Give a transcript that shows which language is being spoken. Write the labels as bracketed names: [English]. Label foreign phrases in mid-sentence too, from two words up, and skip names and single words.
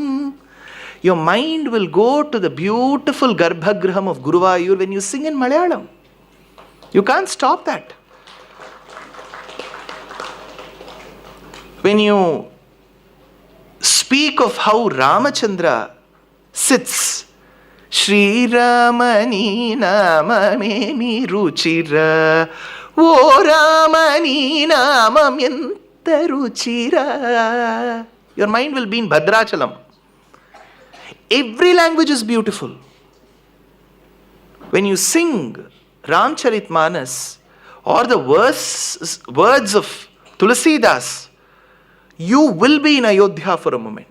[English] Your mind will go to the beautiful Garbhagraham of Guruvayur when you sing in Malayalam. You can't stop that. When you speak of how Ramachandra sits, [Telugu] శ్రీరామని నామమేమి రుచిర ఓ రామని నామం ఎంత రుచిర. [English] Your mind will be in Bhadrachalam. Every language is beautiful. When you sing Ramcharitmanas or the words of Tulasidas, you will be in Ayodhya for a moment.